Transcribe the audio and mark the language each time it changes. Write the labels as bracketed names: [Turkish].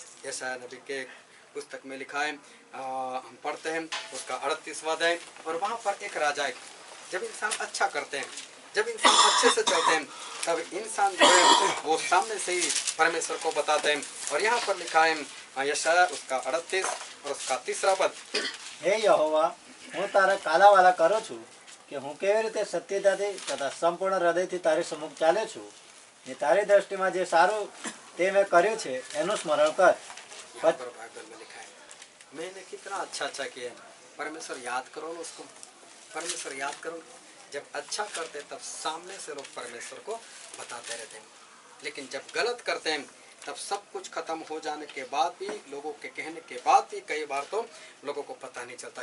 [Hindi] यशायाह नबी के पुस्तक में लिखा है, हम पढ़ते हैं उसका 38वां अध्याय, और वहाँ पर एक राजा है। जब इंसान अच्छा करते हैं, जब इंसान अच्छे से चलते हैं, तब इंसान जो है वो सामने से ही परमेश्वर को बताते हैं। और यहाँ पर लिखा है यशायाह उसका 38 और उसका 3रा पद, [Gujarati] हे यहोवा, હું તારા કાલાવાલા કરું છું કે હું કેવી રીતે સત્યતાથી તથા સંપૂર્ણ હૃદયથી તારી સમ્મુખ ચાલ્યો છું, ને તારી દ્રષ્ટિમાં જે સારું તે મેં કર્યું છે એનું સ્મરણ કર. [Hindi] यहाँ पर बाइबल में लिखा है मैंने कितना अच्छा किया। परमेश्वर याद करो ना उसको, परमेश्वर याद करो। जब अच्छा करते तब सामने से लोग परमेश्वर को बताते रहते हैं, लेकिन जब गलत करते हैं तब सब कुछ खत्म हो जाने के बाद भी, लोगों के कहने के बाद भी कई बार तो लोगों को पता नहीं चलता।